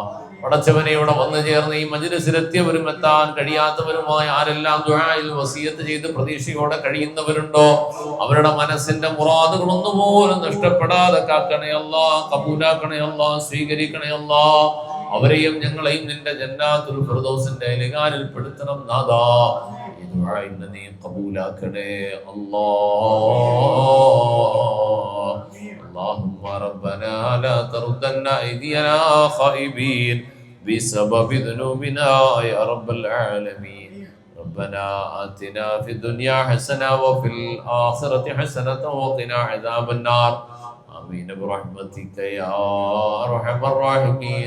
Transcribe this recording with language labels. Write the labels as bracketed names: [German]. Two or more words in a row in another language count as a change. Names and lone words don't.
[Malayalam] പടച്ചവനെ, ഇവിടെ വന്നു ചേർന്ന് ഈ മജ്‌ലിസിലെത്തിയവരും എത്താൻ കഴിയാത്തവരുമായ ആരെല്ലാം ദുആയിൽ വസിയത്ത് ചെയ്ത് പ്രതീക്ഷയോടെ കഴിയുന്നവരുണ്ടോ അവരുടെ മനസ്സിന്റെ മുറാദുകൾ ഒന്നുപോലും നഷ്ടപ്പെടാതെ കാക്കണേ അല്ലാഹ്. കബൂലാക്കണേ അല്ലാഹ്. സ്വീകരിക്കണേ അല്ലാഹ്. അവരെയും ഞങ്ങളെയും നിന്റെ ജന്നാത്തുൽ ഫിർദൗസിന്റെ അഹ്ലുകാരിൽ പെടുത്തണം നാഥാ. ഈ ദുആഇനെ നീ കബൂലാക്കണേ അല്ലാഹ്. [Arabic] اللهم ربنا لا تردن أيدينا خائبين بسبب ذنوبنا يا رب العالمين. ربنا آتنا في الدنيا حسنة وفي الآخرة حسنة وقنا عذاب النار آمين برحمتك يا أرحم الراحمين